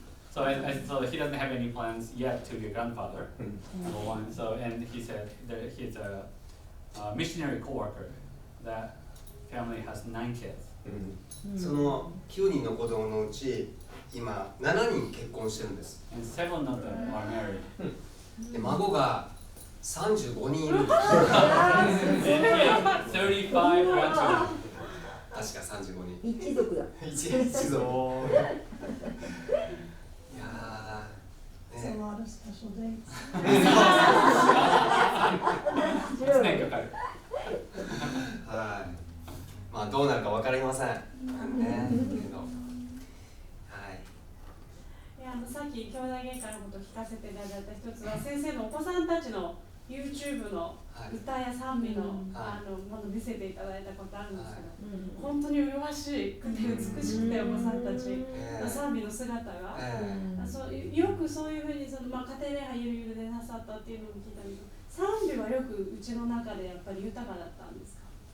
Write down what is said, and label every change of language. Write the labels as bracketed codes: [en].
[en] So he doesn't have any plans yet to be a grandfather. Number one. So and he said that he's a missionary co-worker. That family has 9 kids. [ja] その9人の子供のうち今7人結婚してるんです。 [en] And 7 of them are married. [ja] で孫が35人いるんです。 [en] 35 grandchildren. [ja] 確か35人。一族だ。一族。いやー、ね。 [en] It's a lot of special dates. [ja] 1年かかる。はい。まあどうなるかわかりません。ね。けど。さっき兄弟喧嘩のことを聞かせていただいた一つは、先生のお子さんたちの YouTube の歌や賛美の、ものを見せていただいたことあるんですけど、本当に麗しくて美しくてお子さんたちの賛美の姿が、よくそういうふうに家庭礼拝ゆるゆるでなさったっていうのを聞いたんですけど、賛美はよくうちの中でやっぱり豊かだったんですか？